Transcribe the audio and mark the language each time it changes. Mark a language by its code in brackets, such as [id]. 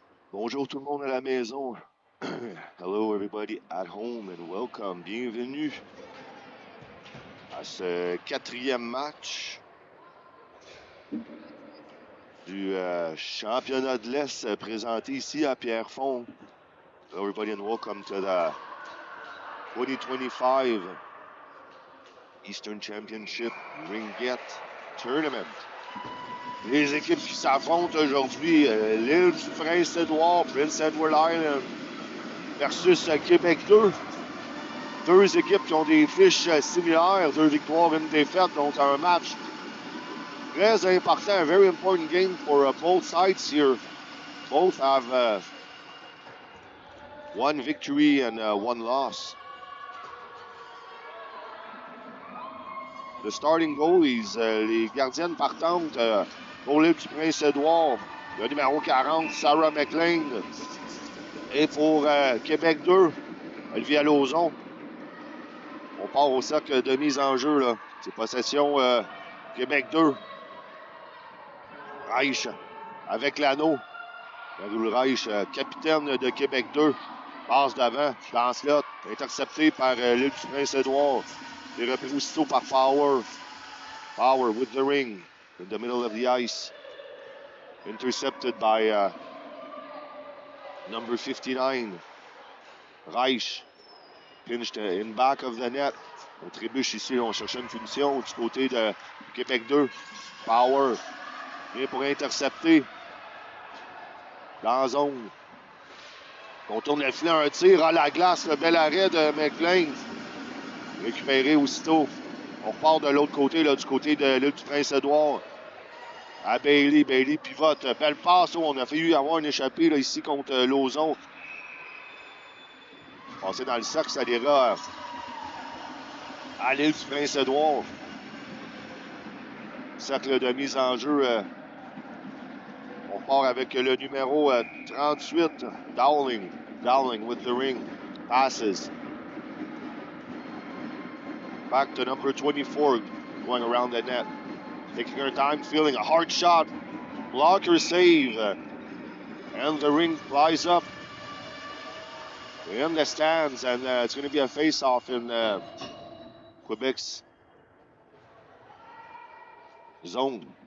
[fr] Bonjour tout le monde à la maison. [en] Hello everybody at home and welcome. [fr] Bienvenue à ce quatrième match du championnat de l'Est présenté ici à Pierrefonds. [en] Hello everybody and welcome to the 2025 Eastern Championship Ringette Tournament. [fr] Les équipes qui s'affrontent aujourd'hui, l'île du Prince-Édouard, Prince Edward Island versus Québec 2. Deux équipes qui ont des fiches similaires, 2 victoires, 1 défaite, donc un match très important, [en] a very important game for both sides here. Both have 1 victory and 1 loss. The starting goalies, [fr] les gardiennes partantes pour l'île du Prince-Édouard, le numéro 40, Sarah McLean, et pour Québec 2, Olivia Lauzon. On part au cercle de mise en jeu, là. C'est possession Québec 2. Reich avec l'anneau. Marie Reich, capitaine de Québec 2. Passe d'avant, dans le slot. Intercepté par l'île du Prince-Édouard. Et repris aussitôt par Power. [en] Power with the ring. In the middle of the ice. Intercepted by number 59. Reich. Pinched in back of the net. [fr] On trébuche ici, on cherchait une punition du côté de Québec 2. Power. Vient pour intercepter. Dans la zone. On tourne le filet, un tir à la glace. Le bel arrêt de McLean. Récupéré aussitôt. On repart de l'autre côté, là, du côté de l'île du Prince-Édouard. À Bailey. Bailey pivote. Belle passe. On a failli avoir une échappée là, ici contre Lauzon. Passer dans le cercle, ça ira à l'île du Prince-Édouard. Cercle de mise en jeu. On part avec le numéro 38, Dowling. [en] Dowling with the ring. Passes. Back to number 24, going around the net. Taking her time, feeling a hard shot. Blocker save. And the ring flies up in the stands. And it's going to be a face-off in Quebec's zone.